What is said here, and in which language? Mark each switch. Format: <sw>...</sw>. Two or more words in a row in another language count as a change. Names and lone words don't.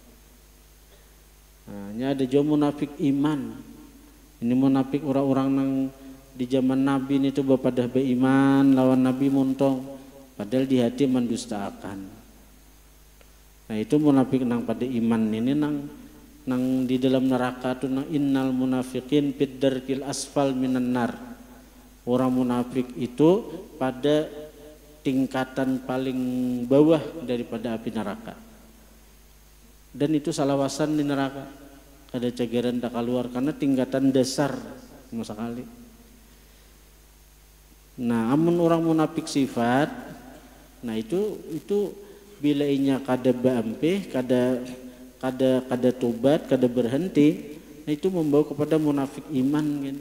<bjn>Nah, ini ada juga munafik iman. Ini munafik orang-orang nang di zaman Nabi ini tuh pada beriman lawan Nabi muntong, padahal di hati mendustakan. Nah itu munafik nang pada iman ini nang di dalam neraka tuh nang</bjn> <ar>إن المنافقين في الدرك الأسفل من النار.</ar> <id>Orang munafik itu pada tingkatan paling bawah daripada api neraka.</id> <bjn>Dan itu salawasan di neraka. Kada cageran tak keluar karena tingkatan dasar sama sekali. Nah, amun orang munafik sifat, nah itu bila inya kada bampe, kada tobat, kada berhenti, nah itu membawa kepada munafik iman gitu.</bjn>